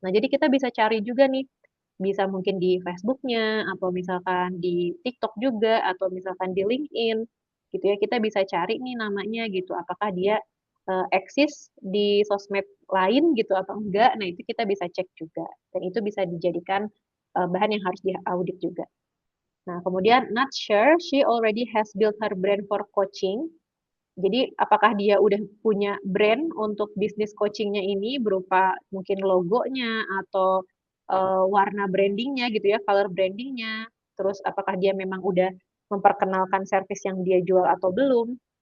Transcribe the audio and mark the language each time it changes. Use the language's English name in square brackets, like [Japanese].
[Indonesian] Nah, jadi kita bisa cari juga nih, bisa mungkin di Facebook-nya atau misalkan di TikTok juga atau misalkan di LinkedIn gitu ya. Kita bisa cari nih namanya gitu. Apakah dia eksis di sosmed lain gitu atau enggak? Nah, itu kita bisa cek juga. Dan itu bisa dijadikan bahan yang harus diaudit juga. Nah, kemudian [English] not sure she already has built her brand for coaching. [Indonesian] Jadi, apakah dia udah punya brand untuk bisnis coachingnya ini berupa mungkin logonya atau warna brandingnya gitu ya, color brandingnya. Terus, apakah dia memang udah memperkenalkan service yang dia jual atau belum?